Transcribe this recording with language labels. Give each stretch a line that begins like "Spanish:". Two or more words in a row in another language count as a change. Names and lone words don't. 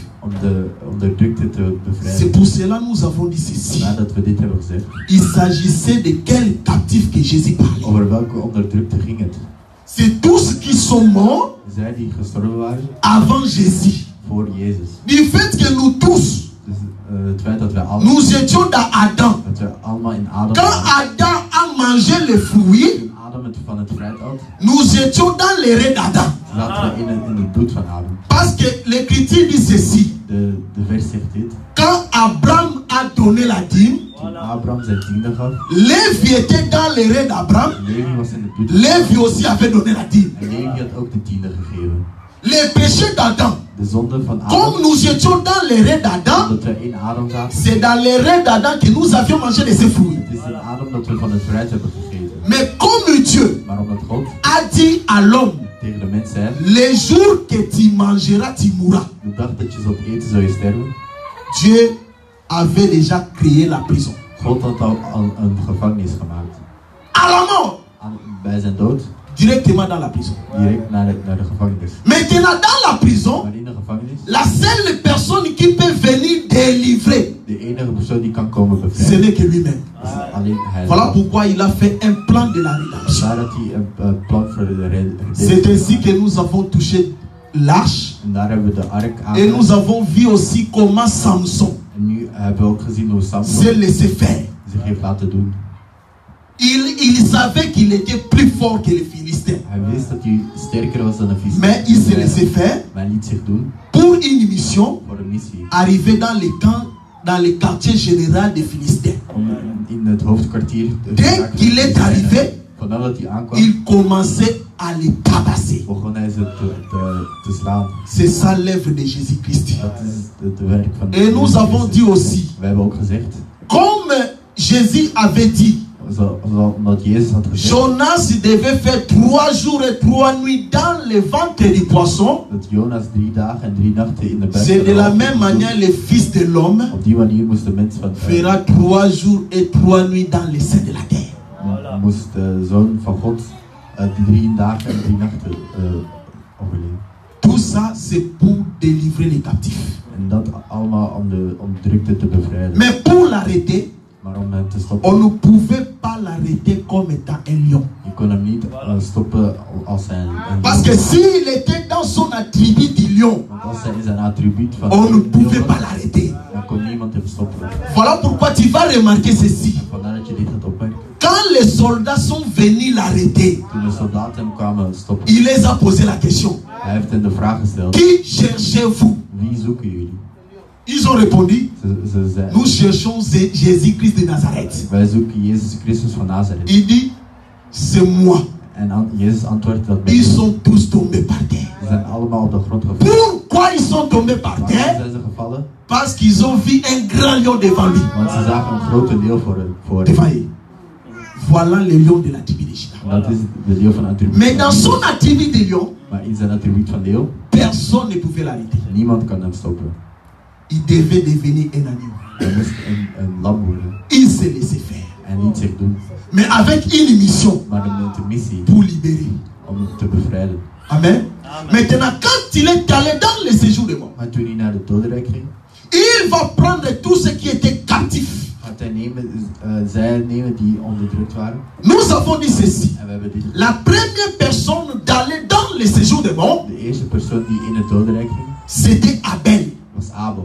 Dutch: om de onderdrukte te
French: C'est
Dutch: bevrijden.
French: pour cela que nous avons dit ceci.
Dutch: Nadat we dit hebben gezegd,
French: Il s'agissait de quels captifs que Jésus parlait.
Dutch: over welke onderdrukte ging het?
French: C'est tous qui sont morts
Dutch: Zij die gestorven waren
French: avant Jésus.
Dutch: voor Jezus.
French: Du fait que nous tous,
Dutch: Dus het feit dat wij allemaal,
French: nous étions dans Adam.
Dutch: dat we allemaal in Adam
French: Quand
Dutch: waren.
French: Adam a mangé les fruits,
Dutch: Toen Adam het van het fruit at,
French: nous étions dans les rêves d'Adam.
Dutch: zaten we in het bloed van Adam.
French: Parce que l'Écriture dit ceci.
Dutch: De vers zegt dit.
French: Quand Abraham a donné la dîme,
Dutch: Toen Abraham zijn tiende gaf,
French: Lévi était dans les rêves d'Abraham.
Dutch: Levi was in het bloed.
French: Lévi aussi avait donné la dîme.
Dutch: En Levi had ook de tiende gegeven.
French: Les péchés d'Adam,
Dutch: De zonde van Adam,
French: comme nous étions dans les rêves d'Adam,
Dutch: dat we in Adam zaten.
French: c'est dans les rêves d'Adam que nous avions mangé de ces fruits.
Dutch: Het is in Adam dat we van het fruit hebben gegeten.
French: Mais comme Dieu
Dutch: Maar omdat God
French: a dit à l'homme,
Dutch: tegen de mens zei,
French: les jours que tu mangeras, tu mourras.
Dutch: de dag dat je zult eten, zou je sterven.
French: Dieu avait déjà créé la prison.
Dutch: God had al een gevangenis gemaakt.
French: À la mort,
Dutch: Bij zijn dood,
French: directement dans la prison.
Dutch: direct naar de gevangenis.
French: Maintenant, dans la prison,
Dutch: Maar in de gevangenis,
French: la seule personne qui peut venir délivrer,
Dutch: de enige persoon die kan komen
French: ce
Dutch: bevrijden,
French: n'est que lui-même.
Dutch: is alleen hij.
French: Voilà pourquoi il a fait un plan de la rédemption.
Dutch: Daar had hij een plan voor de
French: C'est
Dutch: redemptie.
French: ainsi que nous avons touché l'arche.
Dutch: En daar hebben we de ark
French: Et nous
Dutch: aan.
French: avons vu aussi comment Samson
Dutch: En nu hebben we ook gezien hoe Samson
French: s'est laissé faire.
Dutch: zich heeft laten doen.
French: Il savait qu'il était plus fort que les Philistins.
Dutch: Hij wist dat hij sterker was dan de
French: Mais il s'est laissé
Dutch: Filistijnen.
French: faire
Dutch: Maar hij liet zich doen
French: pour une mission,
Dutch: voor een missie.
French: arriver dans les camps, dans le quartier général des Philistins.
Dutch: Om in het hoofdkwartier te
French: Dès
Dutch: geraken
French: qu'il
Dutch: van de
French: est
Dutch: Filistijnen.
French: arrivé,
Dutch: Nadat hij aankwam,
French: il commençait à les tabasser.
Dutch: begon hij ze te slaan.
French: C'est ça l'œuvre de Jésus-Christ.
Dutch: Dat is het werk van
French: Et nous avons dit aussi,
Dutch: We hebben ook gezegd,
French: comme Jésus avait dit,
Dutch: omdat Jezus had gezegd
French: Jonas devait faire 3 jours et 3 nuits dans le ventre du poisson.
Dutch: dat Jonas 3 dagen en 3 nachten in de buik
French: C'est
Dutch: van de de
French: la
Dutch: walvis
French: même
Dutch: moest doen.
French: manière le Fils de l'homme
Dutch: Op die manier moest de mens van
French: fera 3 jours et 3 nuits dans le sein de la terre.
Dutch: moest de zoon van God 3 dagen en 3 nachten overleven.
French: Tout ça, c'est pour délivrer les captifs.
Dutch: En dat allemaal om de onderdrukte te bevrijden.
French: Mais pour l'arrêter,
Dutch: Maar om hem te stoppen,
French: on ne pouvait pas l'arrêter comme étant un lion.
Dutch: je kon hem niet stoppen als een
French: Parce que s'il était dans son attribut du lion,
Dutch: Want als hij in zijn attribuut van
French: on ne
Dutch: een
French: pouvait
Dutch: leeuw
French: pas
Dutch: was,
French: l'arrêter.
Dutch: dan kon niemand hem stoppen.
French: Voilà pourquoi tu vas remarquer ceci.
Dutch: Vandaar dat je dit gaat opmerken.
French: Quand les soldats sont venus l'arrêter,
Dutch: Toen de soldaten hem kwamen stoppen,
French: il les a posé la question.
Dutch: hij heeft hen de vraag gesteld:
French: Qui cherchez-vous?
Dutch: wie zoeken jullie?
French: Ils ont répondu,
Dutch: Ze zeiden:
French: nous cherchons Jésus-Christ de Nazareth.
Dutch: wij zoeken Jezus Christus van Nazareth.
French: Il dit, c'est moi.
Dutch: En Jezus antwoordt dat bij
French: Ils
Dutch: hem.
French: sont tous tombés par terre.
Dutch: Ze zijn allemaal op de grond gevallen.
French: Pourquoi ils sont tombés par
Dutch: Waarom
French: terre?
Dutch: zijn ze gevallen?
French: Parce qu'ils ont vu un grand lion devant lui.
Dutch: Want ze zagen een grote leeuw voor
French: Devant
Dutch: hem.
French: eux. Voilà le lion de la tribu de Juda.
Dutch: En dat is de leeuw van attribuut.
French: Mais dans son attribut de lion,
Dutch: Maar in zijn attribuut van leeuw,
French: personne ne pouvait l'arrêter.
Dutch: niemand kan hem stoppen.
French: Il devait devenir un agneau.
Dutch: Hij moest een lam worden
French: Il se laissait faire.
Dutch: en niet zich doen.
French: Mais avec une mission
Dutch: Maar met de missie
French: pour libérer.
Dutch: om hem te bevrijden.
French: Amen. Maintenant, quand il est allé dans le séjour de mort,
Dutch: Maar toen hij naar de dodenrijk ging,
French: il va prendre tout ce qui était captif.
Dutch: gaat hij zij nemen die onderdrukt waren.
French: Nous avons dit ceci.
Dutch: En we hebben dit.
French: La première personne d'aller dans le séjour de mort,
Dutch: De eerste persoon die in het dodenrijk ging,
French: c'était Abel.
Dutch: was Abel.